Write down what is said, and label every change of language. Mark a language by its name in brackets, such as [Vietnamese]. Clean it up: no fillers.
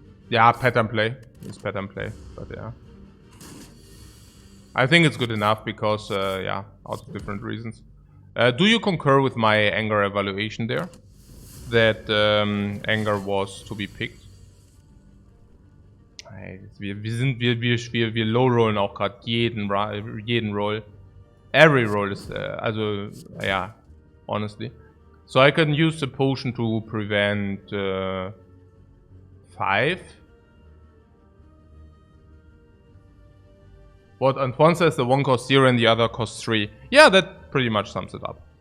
[English] Yeah, pattern play. It's pattern play, but yeah. I think it's good enough because, yeah, out of different reasons. Do you concur with my anger evaluation there? That anger was to be picked? [German] Wir low-rollen auch gerade jeden Roll. [English] Every roll is, also, yeah, honestly. So I can use the potion to prevent 5. What? And one says the one costs 0 and the other costs 3. Yeah, that pretty much sums it up.